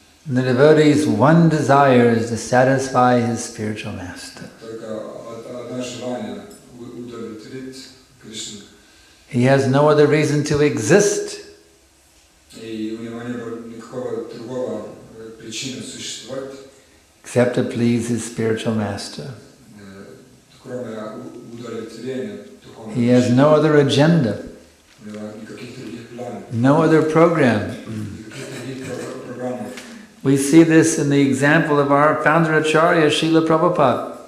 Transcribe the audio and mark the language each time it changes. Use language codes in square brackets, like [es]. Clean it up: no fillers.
[en] the devotee's one desire is to satisfy his spiritual master. [ru] Только одно желание удовлетворить Кришну. [en] He has no other reason to exist [ru] И у него не было никакого другого причины существовать, [en] except to please his spiritual master. [ru] кроме удовлетворения духовного. [en] He has no other agenda, [ru] У него никаких других планов, [en] no other program. [ru] никаких других программ. [en] We see this in the example of our founder Acharya, Srila Prabhupada.